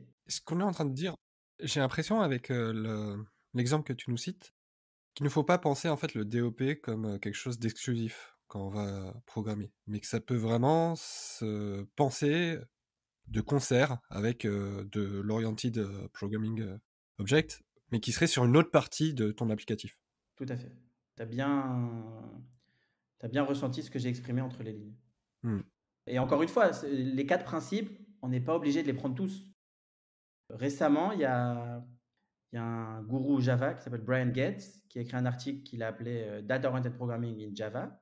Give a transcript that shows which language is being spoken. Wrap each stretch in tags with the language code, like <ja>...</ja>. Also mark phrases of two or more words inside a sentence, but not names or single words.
<fr>Ce qu'on est en train de dire, j'ai l'impression avec, l'exemple que tu nous cites, qu'il ne faut pas penser en fait le DOP comme, quelque chose d'exclusif quand on va programmer, mais que ça peut vraiment se penser de concert avec, de l'oriented,</fr> <en>programming, object,</en> <fr>mais qui serait sur une autre partie de ton applicatif. Tout à fait. Tu as bien ressenti ce que j'ai exprimé entre les lignes. Mmh. Et encore une fois, les 4 principes, on n'est pas obligé de les prendre tous. Récemment, il y a un gourou Java qui s'appelle Brian Gates qui a écrit un article qu'il a appelé Data Oriented Programming in Java.</fr>